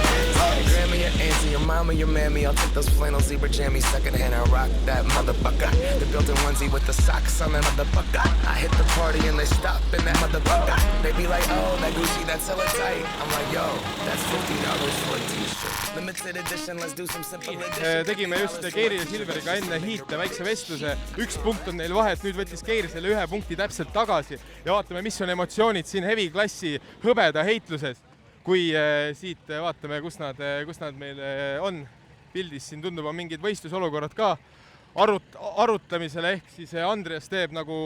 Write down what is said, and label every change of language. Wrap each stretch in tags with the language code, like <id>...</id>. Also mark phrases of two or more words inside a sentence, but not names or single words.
<en>Your grandma, your auntie, your mama, your mammy. I'll take those flannel zebra jammies secondhand and rock that motherfucker. The built-in onesie with the socks on that motherfucker. I hit the party and they stop in that motherfucker. They be like, oh, that Gucci, that's hella tight. I'm like, yo, that's $50 for a t-shirt. Limited edition, let's do some simple edition.</en> <et>Tegime just Keiri ja Silveriga enne hiite väikse vestluse. 1 punkt on neil vahet, nüüd võttis Keiri selle 1 punkti täpselt tagasi ja vaatame, mis on emotsioonid siin heavy klassi hõbeda heitluses. Kui siit vaatame, kus nad meil on pildis, siin tundub on mingid võistlusolukorrad ka arutamisele, ehk siis Andreas teeb nagu</et>